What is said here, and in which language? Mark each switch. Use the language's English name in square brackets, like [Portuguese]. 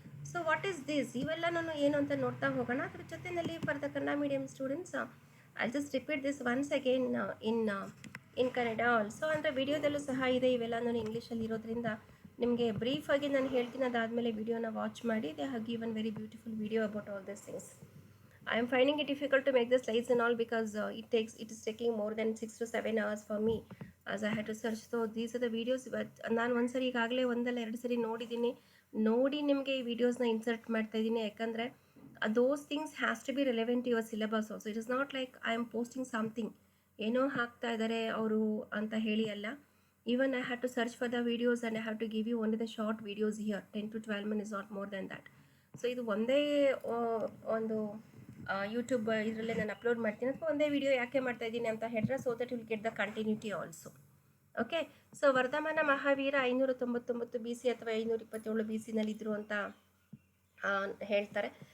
[English] so what is this, [Kannada] ಇವೆಲ್ಲ ನಾನು ಏನು ಅಂತ ನೋಡ್ತಾ ಹೋಗೋಣ. ಅದ್ರ ಜೊತೆಯಲ್ಲಿ [English] For the Kannada medium students I just repeat this once again in Kannada also. [Kannada] ಅಂದರೆ ವಿಡಿಯೋದಲ್ಲೂ ಸಹ ಇದೆ, ಇವೆಲ್ಲ ನಾನು ಇಂಗ್ಲೀಷಲ್ಲಿ ಇರೋದ್ರಿಂದ ನಿಮಗೆ ಬ್ರೀಫಾಗಿ ನಾನು ಹೇಳ್ತೀನಿ, ಅದಾದಮೇಲೆ ವಿಡಿಯೋನ ವಾಚ್ ಮಾಡಿ. [English] They have given very beautiful video about all this things. I am finding it difficult to make the slides and all because it is taking more than 6 to 7 hours for me as I had to search. So these are the videos. [Kannada] ನಾನು ಒಂದು ಸರಿ ಈಗಾಗಲೇ ಒಂದಲ್ಲ ಎರಡು ಸರಿ ನೋಡಿ ನಿಮಗೆ ಈ ವಿಡಿಯೋಸ್ನ ಇನ್ಸರ್ಟ್ ಮಾಡ್ತಾ ಇದ್ದೀನಿ. [English] ಯಾಕಂದರೆ those things has to be relevant to your syllabus also. It is not like I am posting something [Kannada] ಏನೋ ಹಾಕ್ತಾ ಇದ್ದಾರೆ ಅವರು ಅಂತ ಹೇಳಿ ಅಲ್ಲ. [English] Even I had to search for the videos and I have to give you only the short videos here. 10 to 12 minutes, not more than that. [Kannada] So ಇದು ಒಂದೇ ಒಂದು ಯೂಟ್ಯೂಬ್ ಇದರಲ್ಲೇ ನಾನು ಅಪ್ಲೋಡ್ ಮಾಡ್ತೀನಿ, ಅಥವಾ ಒಂದೇ ವಿಡಿಯೋ ಯಾಕೆ ಮಾಡ್ತಾ ಇದ್ದೀನಿ ಅಂತ ಹೇಳಿದ್ರೆ, [English] So that will get the continuity also. [Kannada] Okay, so Vardhamana Mahavir 599 BC ಅಥವಾ 527 BC ನಲ್ಲಿದ್ದರು ಅಂತ ಹೇಳ್ತಾರೆ.